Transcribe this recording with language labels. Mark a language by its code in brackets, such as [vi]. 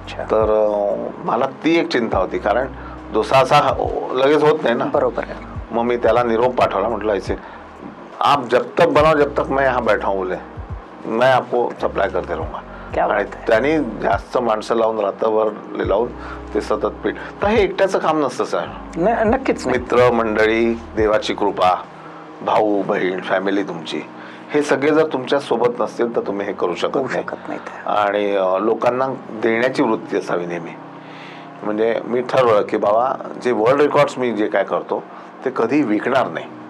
[mr] तर मला ती एक चिंता होती, कारण डोसा असा लगेच होत नाही ना. बरोबर. मग मी त्याला निरोप पाठवला, म्हटलं [hi] ऐसे आप जब तक बनाओ जब तक मैं यहाँ बैठा हूँ, बोले मैं आपको सप्लाय करते रहूंगा. [mr] आणि त्यांनी जास्त माणसं लावून रात्रभर लावून ते सतत पीठ. तर हे एकट्याचं काम नसतं सर. नक्कीच. मित्र मंडळी, देवाची कृपा, भाऊ बहीण, फॅमिली तुमची, हे सगळे जर तुमच्या सोबत नसतील तर तुम्ही हे करू शकत नाही. आणि लोकांना देण्याची वृत्ती असावी नेहमी. म्हणजे मी ठरवलं की बाबा जे वर्ल्ड रेकॉर्ड्स मी जे काय करतो ते कधी विकणार नाही.